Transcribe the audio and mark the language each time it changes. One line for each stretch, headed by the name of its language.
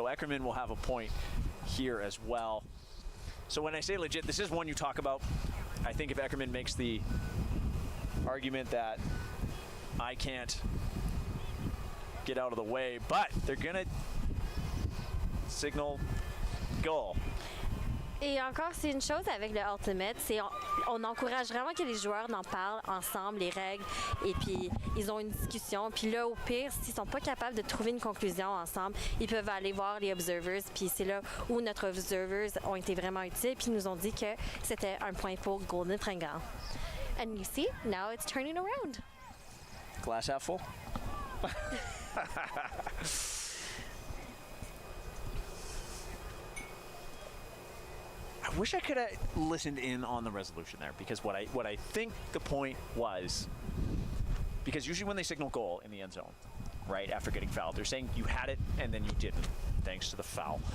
English: So Eckerman will have a point here as well. So when I say legit, this is one you talk about. I think if Eckerman makes the argument that I can't get out of the way, but they're going to signal goal.
French: Et encore, c'est une chose avec le Ultimate, c'est on encourage vraiment que les joueurs en parlent ensemble, les règles, et puis ils ont une discussion. Puis là, au pire, s'ils sont pas capables de trouver une conclusion ensemble, ils peuvent aller voir les observers. Puis c'est là où notre observers ont été vraiment utiles, puis nous ont dit que c'était un point pour Golden Fringants.
English: And you see, now it's turning around. Glass half full. I wish I could have listened in on the resolution there, because what I think the point was, because usually when they signal goal in the end zone, right after getting fouled, they're saying you had it and then you didn't, thanks to the foul.